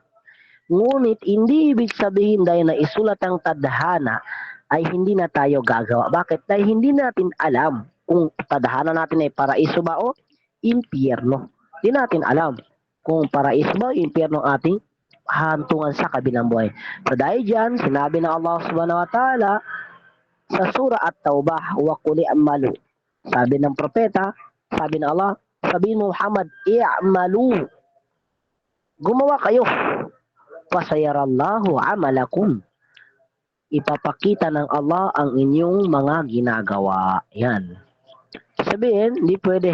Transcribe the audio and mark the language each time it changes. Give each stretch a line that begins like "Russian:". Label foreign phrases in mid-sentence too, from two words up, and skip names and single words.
Filipino: Ngunit hindi ibig sabihin dahil naisulat ang tadhana ay hindi na tayo gagawa. Bakit? Dahil hindi natin alam kung tadhana natin ay paraiso ba o impyerno. Hindi natin alam kung paraiso ba o impyerno ating hantungan sa kabilang buhay. So dahil dyan, sinabi ng Allah
Arabic: سبحانه وتعالى
Filipino: sa surah At-Taubah,
Arabic: وقل اعملوا.
Filipino: Sabi ng propeta, sabi ng Allah, sabi mo Muhammad, i'malu. Gumawa kayo.
Arabic: فسيرى الله عملكم.
Filipino: Ipapakita ng Allah ang inyong mga ginagawa. Yan. Sabihin, hindi pwede.